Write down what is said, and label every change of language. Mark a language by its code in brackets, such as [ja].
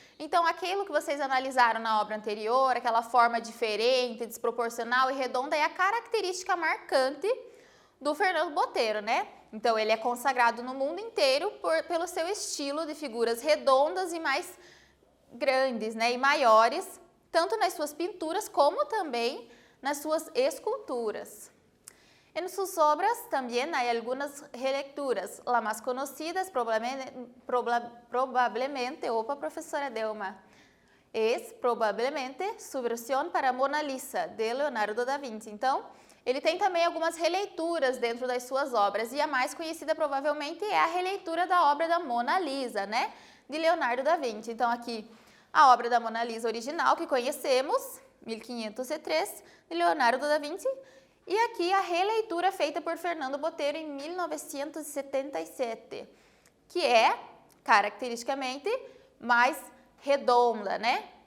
[pt] Então, aquilo que vocês analisaram na obra anterior, aquela forma diferente, desproporcional e redonda, é a característica marcante do Fernando Botero, né? Então, ele é consagrado no mundo inteiro pelo seu estilo de figuras redondas e mais grandes, né? E maiores, tanto nas suas pinturas como também nas suas esculturas. [es] En sus obras también hay algunas relecturas, la más conocida probablemente, [pt] opa, professora Delma, [es] es probablemente su versión para Mona Lisa, de Leonardo da Vinci. [pt] Então, ele tem também algumas releituras dentro das suas obras, e a mais conhecida provavelmente é a releitura da obra da Mona Lisa, né, de Leonardo da Vinci. Então, aqui, a obra da Mona Lisa original que conhecemos, 1503, de Leonardo da Vinci, e aqui a releitura feita por Fernando Botero em 1977, que é, caracteristicamente, mais redonda, né?